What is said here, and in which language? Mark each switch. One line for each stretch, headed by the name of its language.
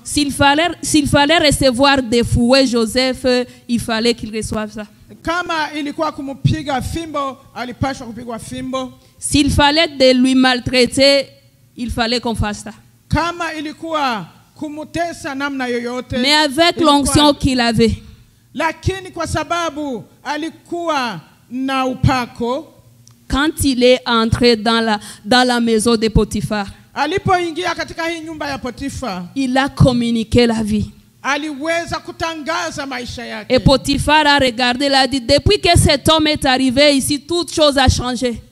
French: S'il fallait recevoir des fouets Joseph, il fallait qu'il reçoive ça.
Swahili: Kama ilikuwa kumpiga fimbo, alipashwa kupigwa fimbo.
French: S'il fallait de lui maltraiter, il fallait qu'on fasse ça.
Swahili: Kama ilikuwa kumutesa namna yoyote.
French: Mais avec l'onction qu'il avait.
Swahili: Lakini kwa sababu alikuwa na upako,
French: quand il est entré dans la maison de Potiphar,
Swahili: alipoingia katika hii nyumba ya Potifa,
French: il a communiqué la vie.
Swahili: Aliweza kutangaza maisha yake.
French: Et Potiphar a regardé, il a dit, depuis que cet homme est arrivé ici, toute chose a changé.